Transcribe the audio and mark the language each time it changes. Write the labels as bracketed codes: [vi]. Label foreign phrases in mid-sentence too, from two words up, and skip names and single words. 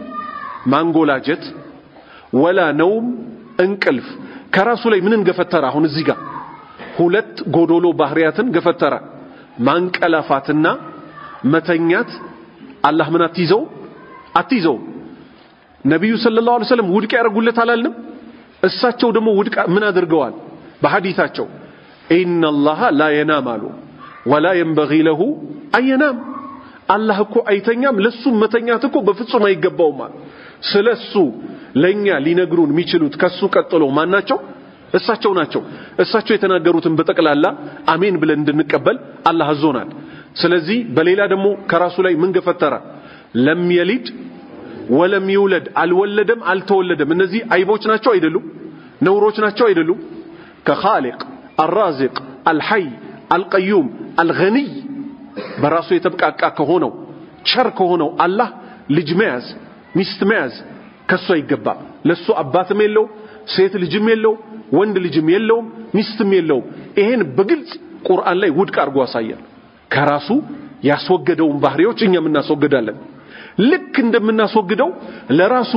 [am] ማንጎላጀት [ar] ولا نوم [am] እንቅልፍ ከራሱ ላይ ምንን ገፈተረ አሁን እዚህ ጋር ሁለት ጎዶሎ ባህሪያትን ገፈተረ ማንቀላፋትና መተኛት አላህ ምን አትይዘው ነብዩ [ar] صلى الله عليه وسلم [am] ውድቅ ያደርጉለት አላልንም እሳቸው ደግሞ ውድቅ ምን አድርገዋል በሐዲታቸው [ar] إن الله لا ينام [am] አሉ [ar] ولا ينبغي له [am] አየናም አላህ እኮ አይተኛም ለሱ መተኛት እኮ በፍጹም አይገባውም ስለሱ ለኛ ሊነግሩን የሚችሉት ከሱ ቀጥሎ ማናቸው እሳቸው ናቸው እሳቸው የተናገሩትን በጠቅላላ አሜን ብለን እንድንቀበል አላህ አዞናል ስለዚህ በሌላ ደግሞ ከራሱ ላይ ምን ገፈተረ ለም [ar] يلد ولم يولد [am] አልወለደም አልተወለደም እነዚህ አይቦች ናቸው አይደሉም ነውሮች ናቸው አይደሉም ከኻሊቅ [ar] الرازق الحي القيوم الغني [am] በራሱ የተብቃቃ ከሆነው ቸር ከሆነው አላህ ልጅ መያዝ ሚስት መያዝ ከሱ አይገባም ለሱ አባትም የለው ሴት ልጅም የለው ወንድ ልጅም የለው ሚስትም የለው ይሄን በግልጽ ቁርአን ላይ ውድቅ አድርጎ ያሳያል ከራሱ ያስወገደውን ባህሪዎች እኛም እናስወግዳለን ልክ እንደምናስወግደው ለራሱ